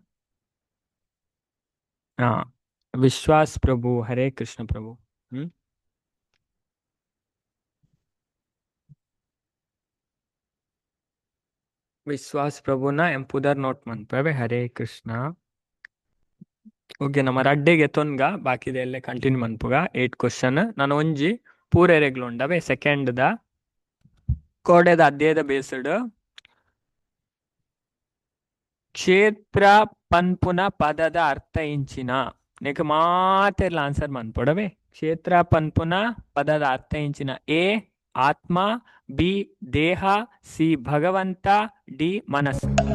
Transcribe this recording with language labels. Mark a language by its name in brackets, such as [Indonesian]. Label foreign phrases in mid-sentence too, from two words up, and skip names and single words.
[Tulu] ವಿಶ್ವಾಸ್ ಪ್ರಭು ಹರೇ ಕೃಷ್ಣ ಪ್ರಭು ವಿಶ್ವಾಸ್ ಪ್ರಭುನ ಎಂಪುದರ್ ನೋಟ್ ಮನ್ಪವೆ ಹರೇ ಕೃಷ್ಣ ಓಕೆ ನಮ್ಮ ರಡ್ಡೆಗೆ ತೊನ್ಗ ಬಾಕಿದೆಲ್ಲ ಕಂಟಿನ್ಯೂ ಮನ್ಪುಗ 8 ಕ್ವಶನ್ ನಾನು ಒಂಜಿ ಪೂರೆ ರೆಗ್ಲುಂಡವೆ ಸೆಕೆಂಡ್ ದ ಕೋಡೆದ ಅಧ್ಯಾಯದ ಬೇಸ್ಡ್ ಕ್ಷೇತ್ರ ಪನ್ಪುನ ಪದದ ಅರ್ಥ ಇಂಚಿನ ನೆಕ್ ಮಾತೆಲ್ಲ ಆನ್ಸರ್ ಮನ್ಪೊಡವೆ ಕ್ಷೇತ್ರ ಪನ್ಪುನ ಪದದ ಅರ್ಥ ಇಂಚಿನ ಎ ಆತ್ಮ ಬಿ ದೇಹ ಸಿ ಭಗವಂತ ಡಿ ಮನಸ್ಸು